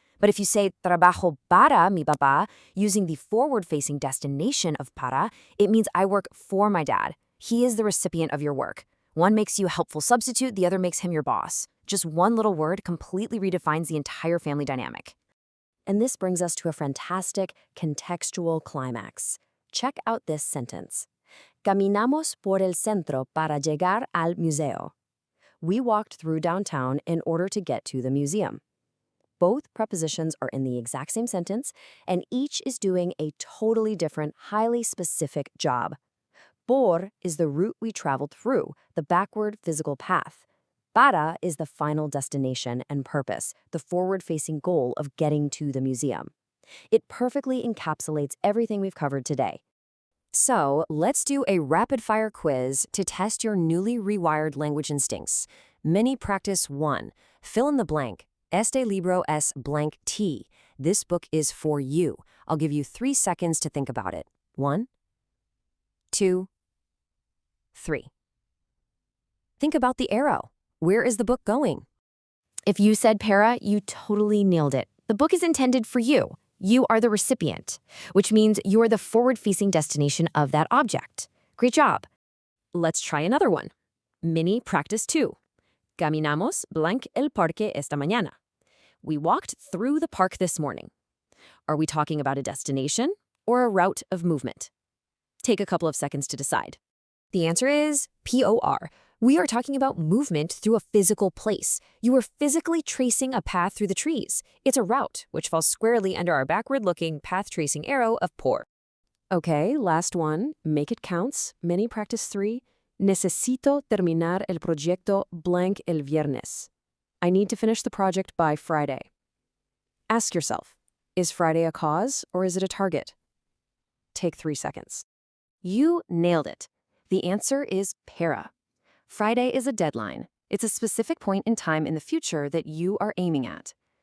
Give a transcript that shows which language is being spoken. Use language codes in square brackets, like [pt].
[en] But if you say [es] trabajo para mi papá [en] using the forward-facing destination of para, it means I work for my dad. He is the recipient of your work. One makes you a helpful substitute, the other makes him your boss. Just one little word completely redefines the entire family dynamic. And this brings us to a fantastic contextual climax. Check out this sentence. [es] Caminamos por el centro para llegar al museo. [en] We walked through downtown in order to get to the museum. Both prepositions are in the exact same sentence, and each is doing a totally different, highly specific job. Por is the route we traveled through, the backward physical path. Para is the final destination and purpose, the forward-facing goal of getting to the museum. It perfectly encapsulates everything we've covered today. So, let's do a rapid-fire quiz to test your newly rewired language instincts. Mini practice 1. Fill in the blank. [es] Este libro es [en] blank T. This book is for you. I'll give you 3 seconds to think about it. 1, 2, 3. Think about the arrow. Where is the book going? If you said para, you totally nailed it. The book is intended for you. You are the recipient, which means you are the forward-facing destination of that object. Great job. Let's try another one. Mini practice 2. [es] Caminamos blank el parque esta mañana. [en] We walked through the park this morning. Are we talking about a destination or a route of movement? Take a couple of seconds to decide. The answer is POR. We are talking about movement through a physical place. You are physically tracing a path through the trees. It's a route, which falls squarely under our backward-looking path-tracing arrow of por. Okay, last one. Make it counts. Mini practice 3. [es] Necesito terminar el proyecto blank el viernes. [en] I need to finish the project by Friday. Ask yourself, is Friday a cause or is it a target? Take 3 seconds. You nailed it. The answer is para. Friday is a deadline. It's a specific point in time in the future that you are aiming at.